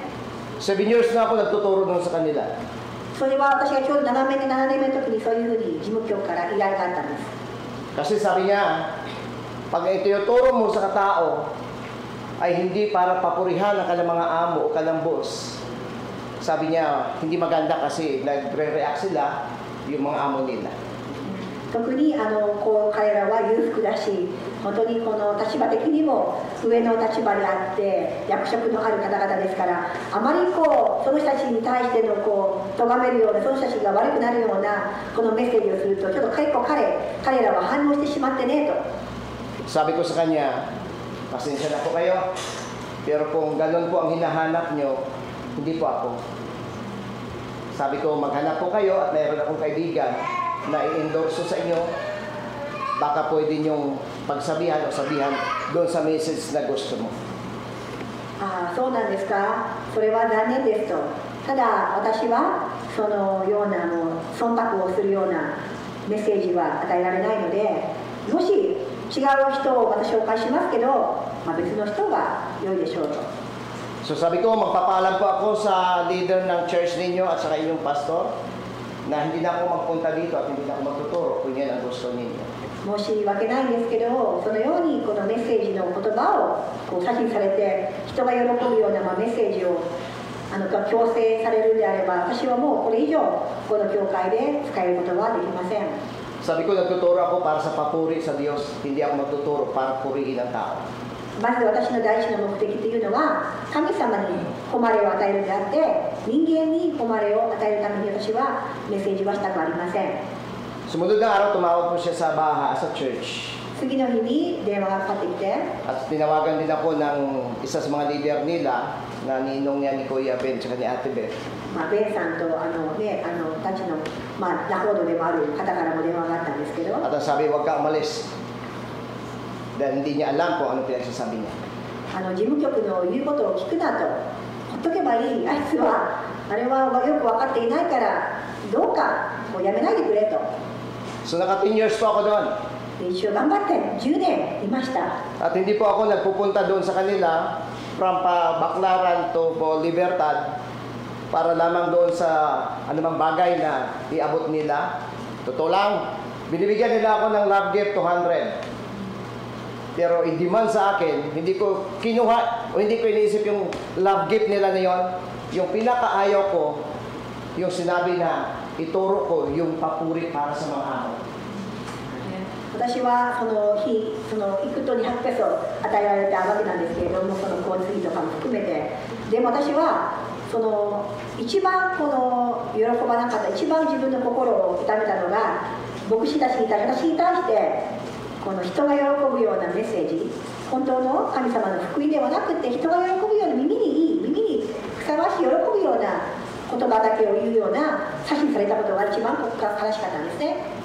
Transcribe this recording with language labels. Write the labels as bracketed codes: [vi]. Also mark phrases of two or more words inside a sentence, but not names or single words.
[tl] 7 years na ako nagtuturo nun sa kanila. [ja] それは私がちょうど7年目の時にそういうふうに事務局から依頼があったんです。 [tl] Kasi sabi niya, pag ituturo mo sa katao ay hindi para papurihan ang kanilang mga amo o kanilang boss. Sabi niya, hindi maganda kasi nagre-react sila yung mga amo nila. [ja] 特にこう彼らは裕福だし、本当にこの立場的にも上の立場であって役職のある方々ですから、あまりこうその人たちに対してのこう咎めるような、その人たちが悪くなるようなこのメッセージをすると、ちょっと結構彼らは反応してしまってねと。 [tl] Sabi ko sa kanya, pasensya na po kayo, pero kung ganun po ang hinahanap nyo, hindi po ako. Sabi ko, maghanap po kayo at mayroon akong kaibigan na i-endorso sa inyo, baka pwede nyong pagsabihan o sabihan doon sa message na gusto mo. [ja] そうなんですか、それは残念ですと。ただ私はそのような忖度をするようなメッセージは与えられないので、もし違う人を私紹介しますけど、別の人が良いでしょうと。 [tl] So sabi ko, magpapaalam po ako sa leader ng church ninyo at saka inyong pastor na hindi na ako magpunta dito at hindi na ako magtuturo kung yan ang gusto ninyo. [ja] 申し訳ないんですけど、そのようにこのメッセージの言葉をこう指示されて、人が喜ぶようなメッセージを強制されるであれば、私はもうこれ以上この教会で使えることはできません。 [tl] Sabi ko, nagtuturo ako para sa papuri sa Diyos, hindi ako magtuturo para purihin ang tao. [ja] まず私の第一の目的というのは、神様に誉れを与えるであって、人間に誉れを与えるために私はメッセージはしたくありません。 [tl] Sumunod na araw, tumawag po siya sa baha, sa church. [ja] 次の日に電話がかかってきて、 [tl] At tinawagan din ako ng isa sa mga leader nila, na ninong niya ni Kuya Ben, tsaka ni Ate Beth. [ja] ベンさんとたちの、仲人でもある方からも電話があったんですけど、 [tl] At ang sabi, huwag ka umalis. Dahil hindi niya alam kung ano pinagsasabi niya. [ja] 事務局の言うことを聞くなと、ほっとけばいい、あいつはあれはよく分かっていないからどうかもうやめないでくれと。 [tl] So naka 10 years po ako doon. [ja] 一応頑張って10年いました。 [tl] At hindi po ako nagpupunta doon sa kanila from Baclaran to Libertad para lamang doon sa anumang bagay na iabot nila. Totoo lang, binibigyan nila ako ng [en] love gift [tl] 200. Pero i-demand sa akin, hindi ko kinuha o hindi ko iniisip yung [en] love gift [tl] nila na yon. Yung pinakaayaw ko, yung sinabi na ituro ko yung papuri para sa mga amo. [ja] 私はその日、行くと200ペソ与えられたわけなんですけれども、その交通費とかも含めて、でも私は一番喜ばなかった、一番自分の心を痛めたのが、牧師たちに対して、この人が喜ぶようなメッセージ、本当の神様の福音ではなくて、人が喜ぶような耳にふさわしい喜ぶような言葉だけを言うような指示されたことが一番悲しかったんですね。